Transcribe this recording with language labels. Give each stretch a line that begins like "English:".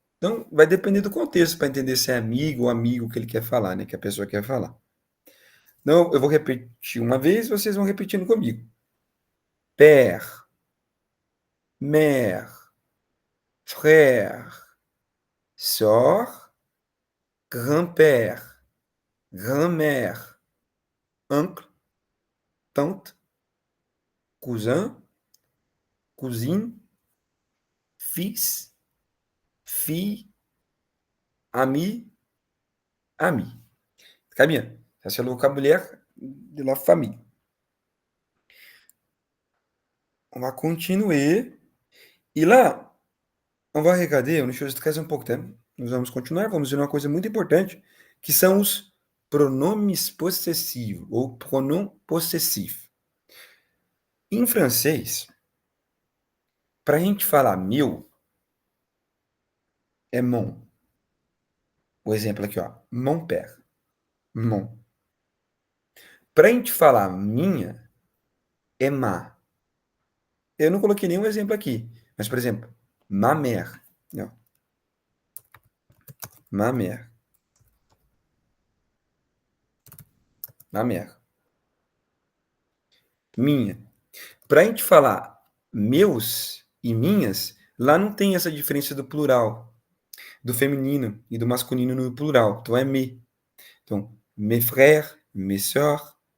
Portuguese: Então, vai depender do contexto para entender se é amigo ou amigo que ele quer falar, né? Que a pessoa quer falar. Então, eu vou repetir uma vez, vocês vão repetindo comigo.
French: Père, mère, frère, sœur, grand-père, grand-mère, oncle, tante, cousin, cousine, fils, fille, ami, ami. Très bien. Ça, c'est le vocabulaire de la famille. On va continuer. E lá, on va regarder une chose très importante.
Portuguese: Nós vamos continuar, vamos ver uma coisa muito importante, que são os pronomes possessivos, ou pronom possessivo. Em francês, para a gente falar meu, é mon. O exemplo aqui, ó.
French: Mon père. Mon.
Portuguese: Para a gente falar minha, é ma. Eu não coloquei nenhum exemplo aqui. Mas, por exemplo,
French: ma mère. Não. Ma mère. Ma mère.
Portuguese: Minha. Para a gente falar meus e minhas, lá não tem essa diferença do plural, do feminino e do masculino no plural. Então é me. Então,
French: mes frères, mes sœurs.